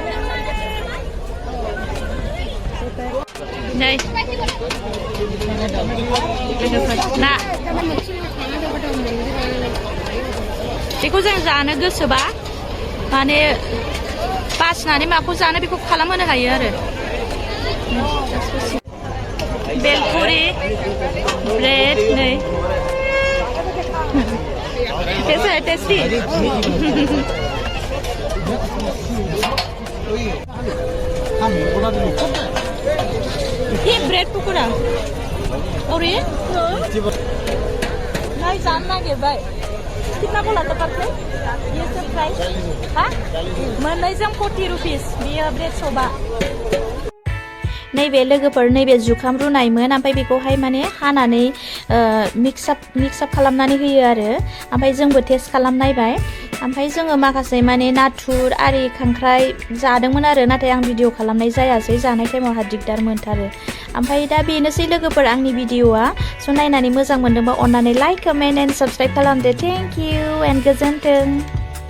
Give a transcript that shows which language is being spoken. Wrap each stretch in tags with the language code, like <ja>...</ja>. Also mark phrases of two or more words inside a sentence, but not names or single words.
<brx>नै ना बेखौ जों जानो गोसोबा माने बासिनानै माखौ जानो बेखौ खालामहोनो हायो आरो</brx> <hi>बेलपुरि ब्रेड नै टेस्टी ये ब्रेड पकोड़ा और ये नहीं जानना के भाई कितना बोला था पर ये सब प्राइस हाँ मोननैजों 40 रुपीस बियो ब्रेड सोबा</hi> <brx>नैबे लोगोफोर नैबे जुखाम रुनायमोन ओमफ्राय बेखौहाय माने हानानै मिक्सआप खालामनानै होयो आरो ओमफ्राय जोंबो टेस्ट खालामनायबाय ओमफ्राय जोङो माखासे माने नाथुर आरि खांख्राइ जादोंमोन आरो नाथाय आं भिडिअ खालामनाय जायासै जानाय टाइमावहा दिगदार मोनथारो ओमफ्राय दा बेनोसै लोगोफोर आंनि भिडिअआ स' नायनानै मोजां मोनदोंबा अन्नानै</brx> <en>like comment and subscribe</en> <brx>खालामदो</brx> <en>thank you and</en> <brx>गोजोन्थों</brx>